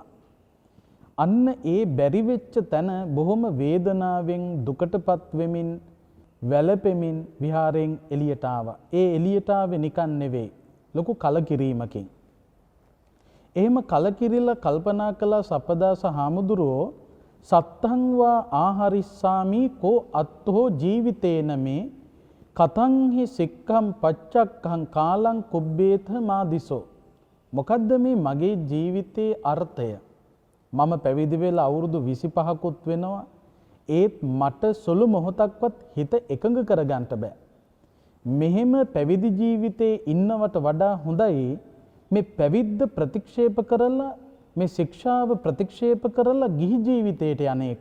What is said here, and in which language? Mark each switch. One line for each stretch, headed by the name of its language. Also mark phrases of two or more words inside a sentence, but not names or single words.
Sinhala: අන්න ඒ බැරි වෙච්ච තැන බොහොම වේදනාවෙන් දුකටපත් වෙමින් වැළපෙමින් විහාරයෙන් එළියට ආවා. ඒ එළියට ආවේ නිකන් නෙවෙයි, ලොකු කලකිරීමකින්. එහෙම කලකිරිලා කල්පනා කළ සප්පදාස හාමුදුරුවෝ
Pali: සත්තං වා ආහරිස්සාමි කෝ අත්තෝ ජීවිතේන මේ කතංහි සික්ඛම් පච්චක්ඛං කාලං කුබ්බේත මාදිසෝ.
Sinhala: මොකද්ද මේ මගේ ජීවිතයේ අර්ථය? මම පැවිදි වෙලා අවුරුදු 25කුත් වෙනවා. ඒත් මට සුළු මොහොතක්වත් හිත එකඟ කරගන්න බෑ. මෙහෙම පැවිදි ජීවිතේ ඉන්නවට වඩා හොඳයි මේ පැවිද්ද ප්‍රතික්ෂේප කරලා මේ ශික්ෂාව ප්‍රතික්ෂේප කරලා ගිහි ජීවිතයට යන්නේක.